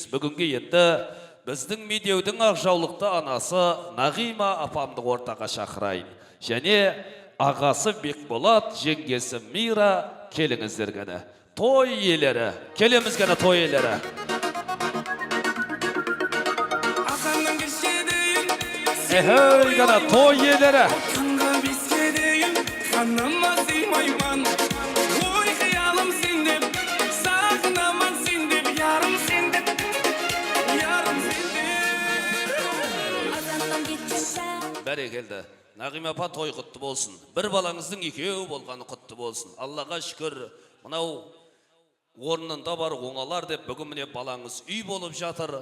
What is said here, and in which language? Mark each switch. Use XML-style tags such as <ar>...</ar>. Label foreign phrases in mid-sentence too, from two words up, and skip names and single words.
<kk>Бүгінге енді біздің Медеудің ақжаулықты анасы Нағима апамды ортаға шақырайын. Және ағасы Бекболат, жеңгесі Мира, келіңіздер гәне. Той иелері, келеміз гәне той иелері. Эхей гәне той иелері. Kanıma sığmayman, oy xiyalım sendip, sağınaman sendip, yarım sendip. Бәрекелді. Нағима апа той құтты болсын. Бір балаңыздың екеу болғаны құтты болсын. Аллаға шүкір, мынау орнында бар оңалар деп бүгін міне балаңыз үй болып жатыр.</kk>